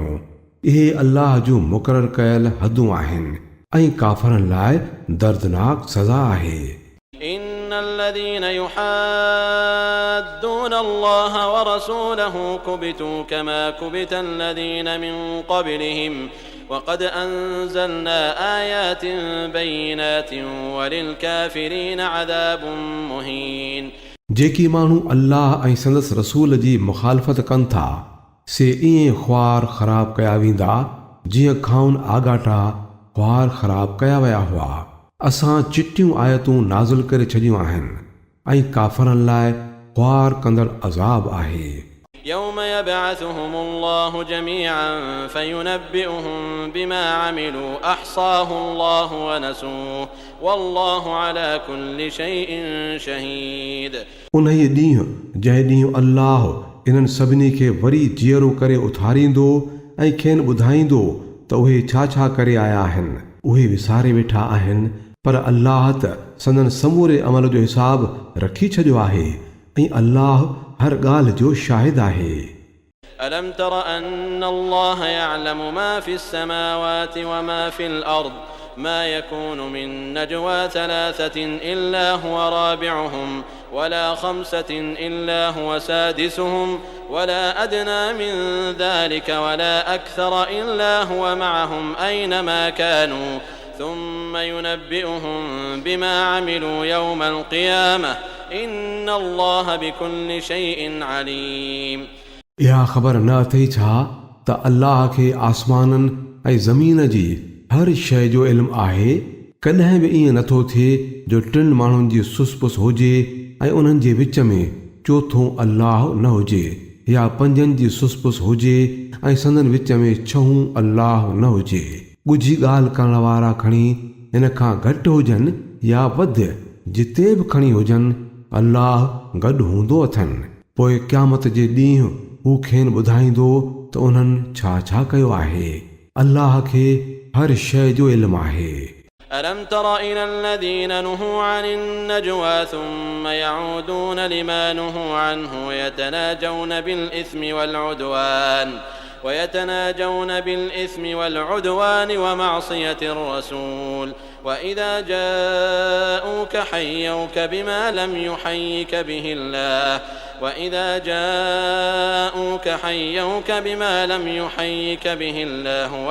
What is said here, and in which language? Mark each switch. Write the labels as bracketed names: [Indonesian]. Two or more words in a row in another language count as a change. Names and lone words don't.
[Sindhi] इहे अल्लाह जूं मुक़ररु कयल हदूं आहिनि ऐं काफ़रनि लाइ दर्दनाक सज़ा आहे। [Arabic] إن الذين يحادون الله ورسوله كبتوا كما كبت الذين من قبلهم وقد أنزلنا آيات بينات وللكافرين عذاب مهين। [Sindhi] जेकी माण्हू अल्लाह ऐं संदसि रसूल जी मुखालफ़त कनि था से ईअं ख़्वार ख़राब कया वेंदा जीअं खाउन आगाटा ख़्वार ख़राब कया विया हुआ। असां चिटियूं आयतूं नाज़िल करे छॾियूं आहिनि ऐं काफ़रनि लाइ ख़्वार कंदड़ अज़ाब आहे। [Arabic] يوم يبعثهم الله جميعا فينبئهم بما عملوا أحصاه الله ونسوه والله على كل شيء شهيد। [Sindhi] उन्हीअ ॾींहुं जंहिं ॾींहुं अल्लाह इन्हनि सभिनी खे वरी जीअरो करे उथारींदो ऐं खेनि ॿुधाईंदो त उहे छा छा करे आया आहिनि उहे विसारे वेठा आहिनि पर अल्लाह त संदन समूरे अमल जो हिसाब रखी छॾियो आहे ऐं अल्लाह हर ॻाल्हि जो शाहिद आहे। [Arabic] ألم تر أن الله يعلم ما في السماوات وما في الأرض ما يكون من نجوى 3 إلا هو رابعهم ولا 5 إلا هو سادسهم ولا أدنى من ذلك ولا أكثر إلا هو معهم أينما كانوا ثم ينبئهم بما عملوا يوم القيامة إن الله بكل شيء عليم। [Sindhi] इहा ख़बर न अथई छा त अल्लाह खे आसमाननि ऐं ज़मीन जी हर शइ जो इल्मु आहे। कॾहिं बि ईअं नथो थिए जो 3 माण्हुनि जी सुसपुस हुजे ऐं उन्हनि जे विच में चोथों अल्लाह न हुजे या 5 जी सुसपुस हुजे ऐं संदन विच में 6 अल्लाह न हुजे। ॻुझी ॻाल्हि करण वारा खणी इन खां घटि हुजनि या वधि जिते बि खणी हुजनि अल्लाह गॾु हूंदो अथनि पोइ क़यामत जे ॾींहुं हू खेनि ॿुधाईंदो त उन्हनि छा छा कयो आहे। अल्लाह खे हर शइ जो इल्मु आहे। [Arabic] ألم تر إلى الذين نهوا عن النجوى ثم يعودون لما نهوا عنه ويتناجون بالإثم والعدوان ومعصية الرسول وإذا جاءوك حيوك بما لم يحيك به الله